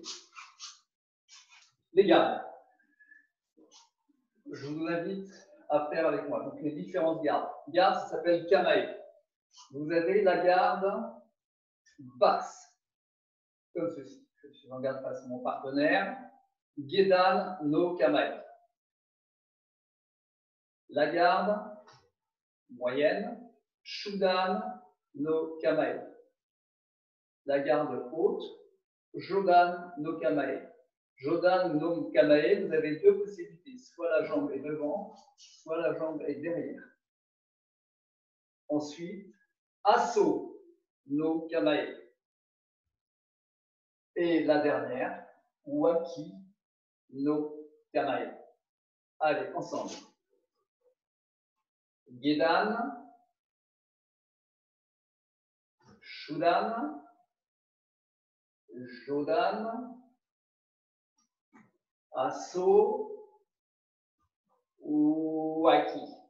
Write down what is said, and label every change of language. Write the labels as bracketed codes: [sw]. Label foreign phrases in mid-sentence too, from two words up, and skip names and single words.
[fr] Les gardes. Je vous invite à faire avec moi. Donc, les différentes gardes. Garde, ça s'appelle kamae. Vous avez la garde basse, comme ceci. Je suis en garde face à mon partenaire. [ja] 下段の構え. [fr] La garde moyenne. [ja] 中段の構え. [fr] La garde haute. [ja] 上段の構え。上段の構え, [fr] vous avez deux possibilités. Soit la jambe est devant, soit la jambe est derrière. [ja] Ensuite, 八相の構え. [fr] Et la dernière, [ja] 脇の構え. [fr] Allez, ensemble. [ja] 下段、中段、上段、八相、脇.